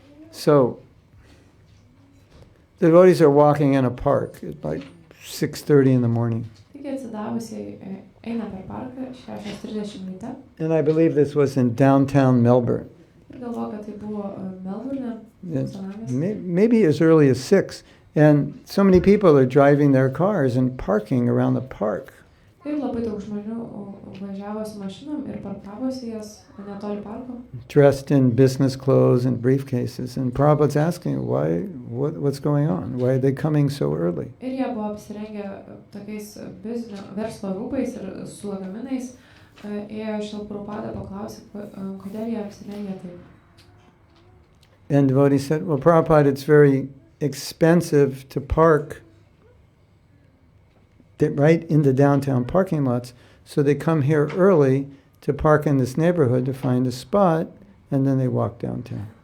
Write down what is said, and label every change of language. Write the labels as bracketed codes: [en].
[en] So, the devotees are walking in a park at like 6:30 in the morning. [lt] Taigi atsidavusiai eina per parką 6:30 ryte. [en] And I believe this was in downtown Melbourne. [lt] Ir galvoju, kad tai buvo Melbourne. [en] Maybe as early as 6. And so many people are driving their cars and parking around the park. [lt] Ir labai daug žmonių važiavo su mašinom ir parkavosi jas netoli parko. [en] Dressed in business clothes and briefcases. And Prabhupada's asking, what's going on? Why are they coming so early? [lt] Ir jie buvo apsirengę tokiais verslo rūbais ir su lagaminais. Ėjo iš Prabhupada paklausė, kodėl jie apsirengę taip. [en] And devotee said, well, Prabhupada, it's very expensive to park right in the downtown parking lots, so they come here early to park in this neighborhood to find a spot, and then they walk downtown.